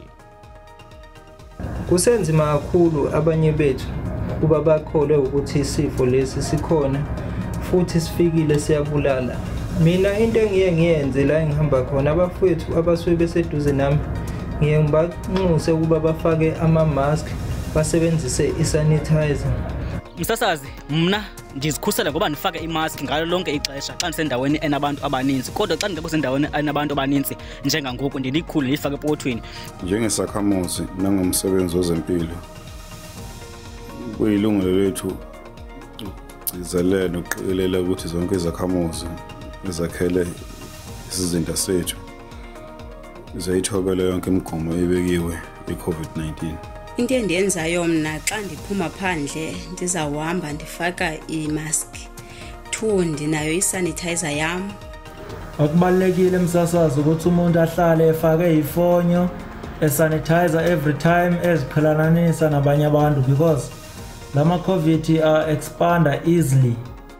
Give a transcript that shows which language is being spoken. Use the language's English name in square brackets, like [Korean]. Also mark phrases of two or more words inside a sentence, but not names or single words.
[Zulu] Kusenzima kakhulu abanye bethu kuba bakholwe ukuthi isifo lesi sikhona futhi sifikile siyabulala. Mina into engiye ngiyenze la engihamba khona abafowethu abasuke beseduze nami ngiye ngibanxuse ukuba bafake ama-mask basebenzise i-sanitizer. [Xhosa] Msasazi, mna ndizikhusela ngoba ndifake imask ngalo lonke ixesha xa ndisendaweni enabantu abaninzi. Kodwa xa ndingekho sendaweni enabantu abaninzi njengangoku ndilikhulu ndilifake epokothweni. [Zulu] Njengesakhamuzi nangomsebenzi wezempilo, kuyilungelo lethu ukugcizelela nokuqikelela ukuthi zonke izakhamuzi ezakhele isizinda sethu zayithobela yonke imigomo ebekiwe i-COVID-19. [Xhosa] Into endiyenzayo mna xa ndiphuma phandle ndizawuhamba ndifaka imask. 2 ndinayo isanitizer yam. [Zulu] Akubalekile Msasazi ukuthi umuntu ahlale efake ifonyo esanitizer [English] every time [Zulu] eziqhelananisa nabanye abantu because lama COVID expanda easily.